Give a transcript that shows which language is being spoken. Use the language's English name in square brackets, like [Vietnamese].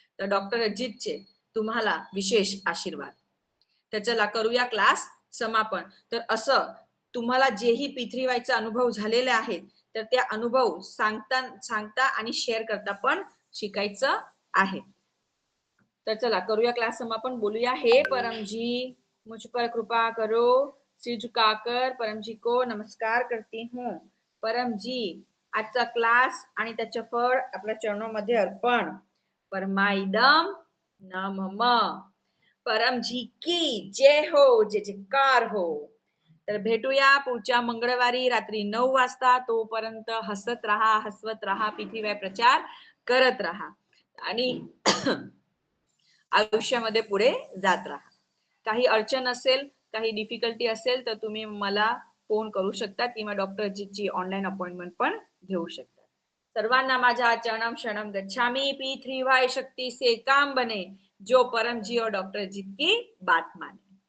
[Marathi] तर डॉक्टर अजितचे तुम्हाला विशेष आशीर्वाद. तर चला करूया क्लास समापन. तर असं तुम्हाला जेही P3Y चा अनुभव झालेले आहेत तर ते अनुभव सांगता आणि शेअर करता पण शिकायचं आहे. तर चला करूया क्लास समापन. बोलूया, [Hindi] हे परमजी मुझ पर कृपा करो, सिर झुकाकर परमजी को नमस्कार करती हूँ. [Marathi] परमजी आजचा क्लास आणि त्याचे फळ आपल्या चरणामध्ये अर्पण. [Sanskrit] परमाइदम नमः. [Hindi] परमजी की जय हो, जय जयकार हो. [Marathi] तर भेटूया पुढच्या मंगळवारी रात्री 9 वाजता. तोपर्यंत हसत राहा, हसवत राहा, P3Y प्रचार करत राहा आणि आयुष्यामध्ये पुढे जात राहा. काही अडचण असेल, काही डिफिकल्टी असेल तर तुम्ही मला फोन करू शकता किंवा डॉक्टर अजितची ऑनलाईन अपॉइंटमेंट पण घेऊ शकता. सर्वांना माझ्या [Sanskrit] चरणम शरणम गच्छामी. [Hindi] P3Y शक्ति से काम बने, जो परम जी और डॉक्टर अजित की बात माने.